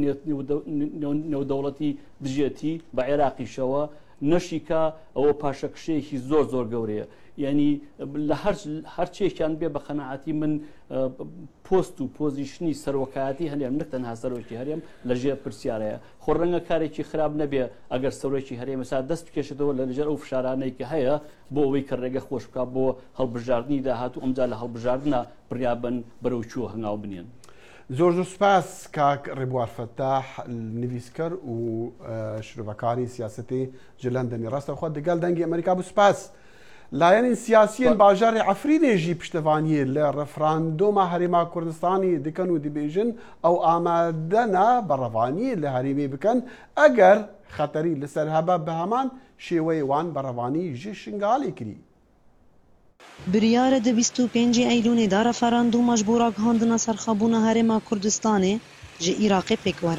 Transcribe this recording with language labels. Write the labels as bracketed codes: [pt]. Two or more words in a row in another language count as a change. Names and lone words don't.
[ckb] نێودەوڵەتی دژێتی بە عێراقیشەوە نەشیکە ئەوە پاشەکشەیەکی زۆر زۆر گەورەیە یعنی لە هەرچێکیان بێ بە خەنەعەتی من پۆست و پۆزیشنی سەرۆکایەتی هەرێم نەک تەنها سەرۆکی هەرێم لەژێر پرسیارەیە خۆ ڕەنگە کارێکی خراپ نەبێ ئەگەر سەرۆکی هەرێم ئێستا دەست بکێشێتەوە لە لەژێر ئەو فشارانەی کە هەیە بۆ ئەوەی کە ڕێگە خۆش بکە بۆ هەڵبژاردننی داهاتوو ئەمجا لە هەڵبژاردنە بڕیابن بەرەو چووە هەنگاو بنێن زۆر زۆر سپاس کاک ڕێبوار فەتاح نویسکەر و شرۆڤەکاری سیاسەتی [ku] ji Londonê [ckb] ڕاستەوخوا دەگەڵ دەنگی ئەمریکا بوو سپاس [ku] لایەنین سیاسیên باژارê Efrînê jî piştevaniyê li referandûma Herêma Kurdistanê dikin û dibêjin ew amade ne berrevaniyê li herêmê bikin eger xeterî li ser hebe bi heman şêweyê wan berrevanî ji şingalê kirî. Biryara di 25 Eylûnê da referandûma ji bo ragihandina serxwebûna Herêma Kurdistanê ji Iraqê pêk were.